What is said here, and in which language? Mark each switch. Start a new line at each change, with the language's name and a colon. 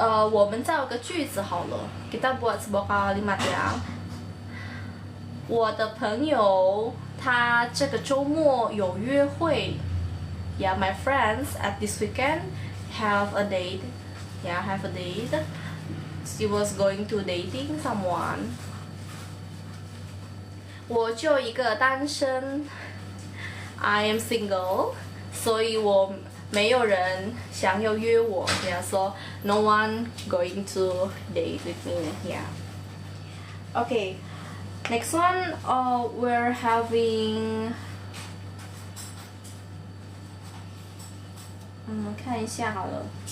Chinese: 我们造个句子好了
Indonesian: kita buat sebuah kalimat ya.
Chinese: 我的朋友他这个周末有约会。
English: Yeah, my friends at this weekend have a date. Yeah, have a date. She was going to dating someone.
Chinese: 我就一个单身
English: I am single.
Chinese: 所以我没有人想要约我
English: Yeah, so no one going to date with me. Yeah. Okay, next one, we're having
Chinese: 看一下好了。